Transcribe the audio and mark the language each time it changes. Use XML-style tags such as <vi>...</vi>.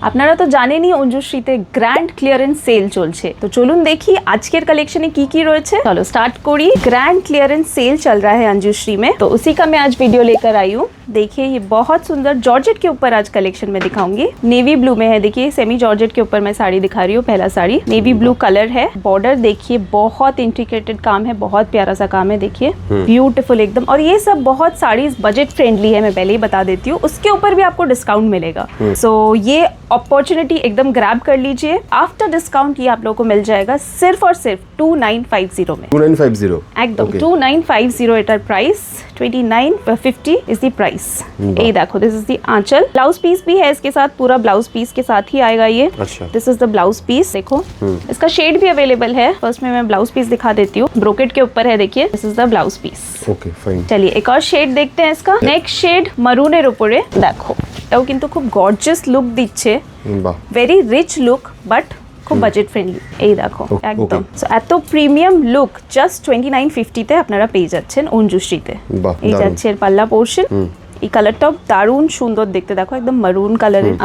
<bn>আপনারা তো জানেনই অঞ্জুশ্রীতে গ্র্যান্ড ক্লিয়ারেন্স সেল চলছে, তো চলুন দেখি আজকের कलेक्शन की রয়েছে।</bn> <hi>चलो स्टार्ट करी। ग्रैंड क्लियरेंस सेल चल रहा है अंजुश्री में, तो उसी का मैं आज वीडियो लेकर आई हूँ। देखिए ये बहुत सुंदर जॉर्जेट के ऊपर आज कलेक्शन में दिखाऊंगी। नेवी ब्लू में है, देखिए सेमी जॉर्जेट के ऊपर मैं साड़ी दिखा रही हूँ। पहला साड़ी नेवी ब्लू कलर है, बॉर्डर देखिए बहुत इंट्रिकेटेड काम है, बहुत प्यारा सा काम है, देखिए ब्यूटीफुल एकदम। और ये सब बहुत साड़ीज बजट फ्रेंडली है, मैं पहले ही बता देती हूँ। उसके ऊपर भी आपको डिस्काउंट मिलेगा, सो ये अपॉर्चुनिटी एकदम ग्रैब कर लीजिए। आफ्टर डिस्काउंट ये आप लोगों को मिल जाएगा सिर्फ और सिर्फ 2950 में। 2950 एकदम 2950 एटर प्राइस, 2950 इज द प्राइस। ये देखो this is the Aanchal, blouse piece भी है इसके साथ, पूरा ब्लाउज पीस के साथ ही आएगा ये। अच्छा। This is the blouse piece, देखो इसका शेड भी अवेलेबल है। फर्स्ट में मैं ब्लाउज पीस दिखा देती हूँ, ब्रोकेट के ऊपर है, देखिए this is the blouse piece. Okay fine. चलिए एक और शेड देखते हैं इसका।</hi> <bn>नेक्स्ट शेड मरूনের উপরে, দেখো এটাও কিন্তু খুব গর্জিয়াস লুক দিচ্ছে, বাহ, ভেরি রিচ লুক, বাট খুব বাজেট ফ্রেন্ডলি। এই দেখো একদম সো এত প্রিমিয়াম লুক জাস্ট 2950 তে আপনারা পেয়ে যাচ্ছেন অঞ্জুশ্রীতে। এই যাচ্ছে এর পাল্লা পোর্শন। এই কালারটাও দারুণ সুন্দর দেখতে, দেখো একদম মারুন কালারের।</bn>